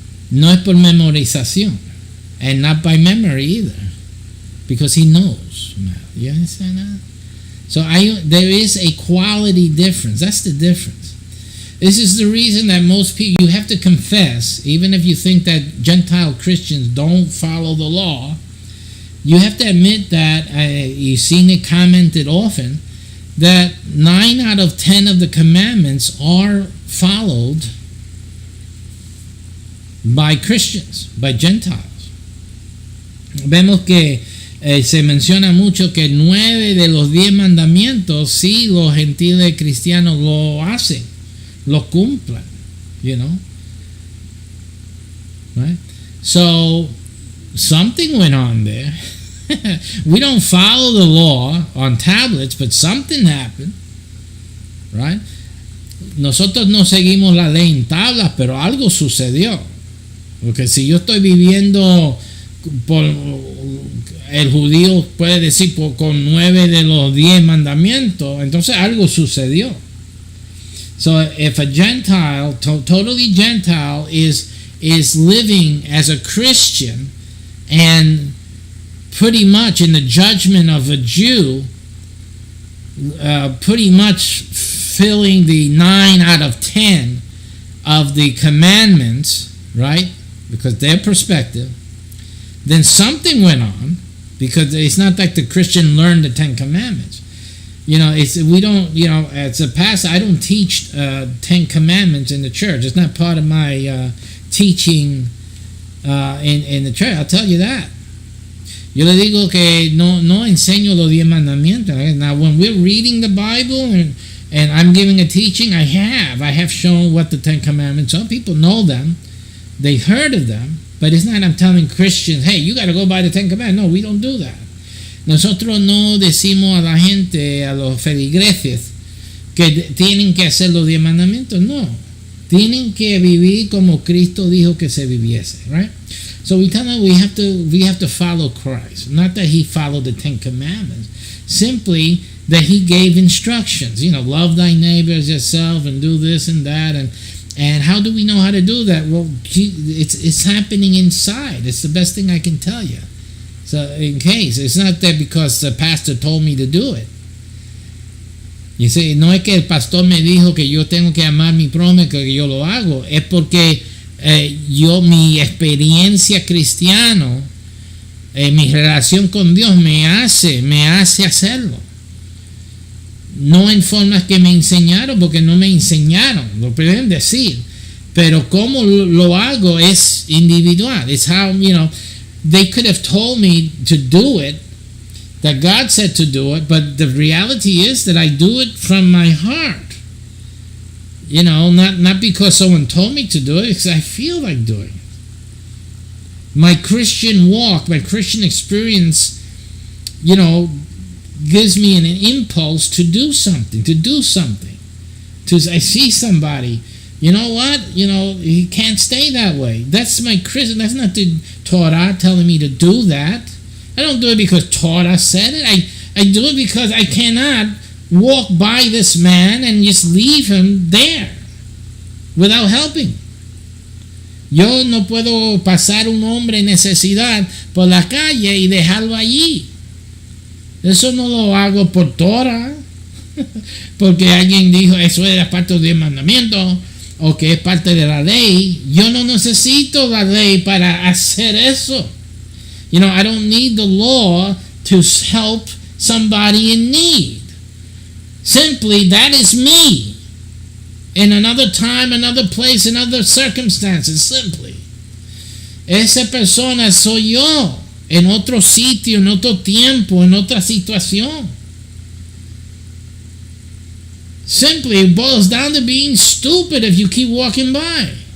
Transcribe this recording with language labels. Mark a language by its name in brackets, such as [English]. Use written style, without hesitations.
[Spanish] No es por memorización. [English] And not by memory either. Because he knows. You understand that? So, there is a quality difference. That's the difference. This is the reason that most people, you have to confess, even if you think that Gentile Christians don't follow the law, you have to admit that, you've seen it commented often, that 9 out of 10 of the commandments are followed by Christians, by Gentiles. [Spanish] Vemos que se menciona mucho que 9 de los 10 mandamientos sí los gentiles cristianos lo hacen, lo cumplen, [English] you know. Right? So something went on there. We don't follow the law on tablets, but something happened, right? [Spanish] Nosotros no seguimos la ley en tablas, pero algo sucedió. Porque si yo estoy viviendo por, el judío puede decir con 9 de los 10 mandamientos, entonces algo sucedió. [English] So if a Gentile, totally Gentile, is living as a Christian and pretty much in the judgment of a Jew, pretty much filling the 9 out of 10 of the commandments, right? Because their perspective, then something went on, because it's not like the Christian learned the 10 commandments. You know, we don't, you know, as a pastor, I don't teach 10 commandments in the church. It's not part of my teaching in the church. I'll tell you that. [Spanish] Yo le digo que no enseño los 10 mandamientos. [English] Now, when we're reading the Bible and I'm giving a teaching, I have shown what the 10 commandments are. People know them. They heard of them. But it's not I'm telling Christians, hey, you got to go by the 10 commandments. No, we don't do that. [Spanish] Nosotros no decimos a la gente, a los feligreses, que tienen que hacer los 10 mandamientos. No. Tienen que vivir como Cristo dijo que se viviese, [English] right? So we tell them we have to follow Christ. Not that he followed the 10 commandments. Simply that he gave instructions. You know, love thy neighbor as yourself and do this and that. And how do we know how to do that? Well, it's happening inside. It's the best thing I can tell you. So in case, it's not that because the pastor told me to do it. You see, [Spanish] no es que el pastor me dijo que yo tengo que amar mi prójimo que yo lo hago. Es porque mi experiencia cristiana, mi relación con Dios me hace hacerlo. No en formas que me enseñaron, porque no me enseñaron, lo pueden decir, pero cómo lo hago es individual. [English] It's how, you know, they could have told me to do it, that God said to do it, but the reality is that I do it from my heart. You know, not because someone told me to do it, because I feel like doing it. My Christian walk, my Christian experience, you know, gives me an impulse to do something. I see somebody, you know what? You know, he can't stay that way. That's my Christian. That's not the Torah telling me to do that. I don't do it because Torah said it. I do it because I cannot walk by this man and just leave him there without helping. [Spanish] Yo no puedo pasar un hombre en necesidad por la calle y dejarlo allí. Eso no lo hago por Torah, porque alguien dijo eso es parte del mandamiento o que es parte de la ley. Yo no necesito la ley para hacer eso. [English] You know, I don't need the law to help somebody in need. Simply, that is me. In another time, another place, in other circumstances, simply. [Spanish] Esa persona soy yo. En otro sitio, en otro tiempo, en otra situación. [English] Simply, it boils down to being stupid if you keep walking by.